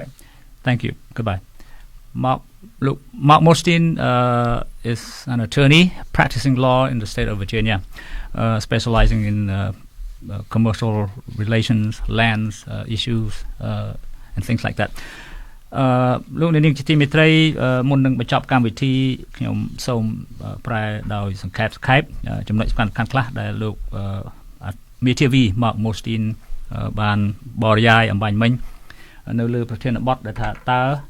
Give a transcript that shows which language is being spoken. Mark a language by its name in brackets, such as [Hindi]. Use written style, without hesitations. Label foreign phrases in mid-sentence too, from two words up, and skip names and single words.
[English] Thank you. Goodbye. Mark Mostin is an attorney practicing law in the state of Virginia, specializing in commercial relations, lands issues, and things like that. [Khmer] លោកនាងជាទីមេត្រីមុននឹងបញ្ចប់កម្មវិធីខ្ញុំសូមប្រែដោយសង្ខេបចំណុចសំខាន់ខ្លះដែលលោកមេធាវី Mark Mostin បានបរិយាយអំបញ្ញមិញនៅលើប្រធានបទដែលថាតើ